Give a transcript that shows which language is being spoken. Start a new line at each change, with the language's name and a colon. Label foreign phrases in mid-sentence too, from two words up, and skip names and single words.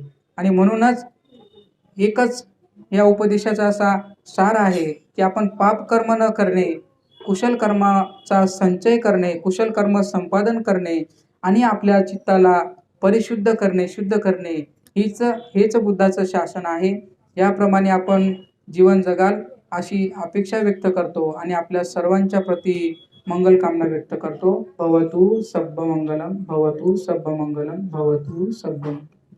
Marathi: आणि म्हणूनच एकच या उपदेशाचा असा सार आहे, की आपण पाप कर्म न करणे, कुशल कर्माचा संचय करणे, कुशल कर्म संपादन करणे आणि आपल्या चित्ताला परिशुद्ध करणे, शुद्ध करणे, हेच बुद्धाचं शासन आहे. याप्रमाणे आपण जीवन जगाल अशी अपेक्षा व्यक्त करतो आणि आपल्या सर्वांच्या प्रती मंगल कामना व्यक्त करतो.
Pali: भवतु सब्ब मंगलम, भवतु सब्ब मंगलम, भवतु सब्ब